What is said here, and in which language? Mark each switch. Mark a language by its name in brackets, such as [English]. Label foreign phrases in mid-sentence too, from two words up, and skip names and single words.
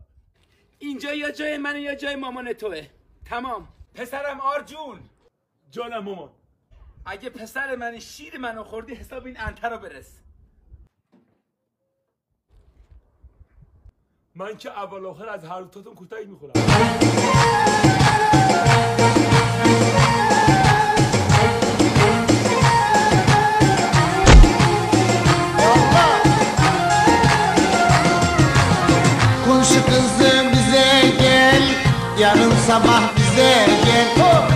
[Persian] اینجا یا جای منه یا جای مامان توه. تمام. پسرم آرجون. جانم مامان. اگه پسر من شیر منو خوردی حساب این انتر رو برس. من که اول آخر از هر دوتاتون کوتاهی میخورم. [Turkish] Komşu kızım bize gel, yarın sabah bize gel.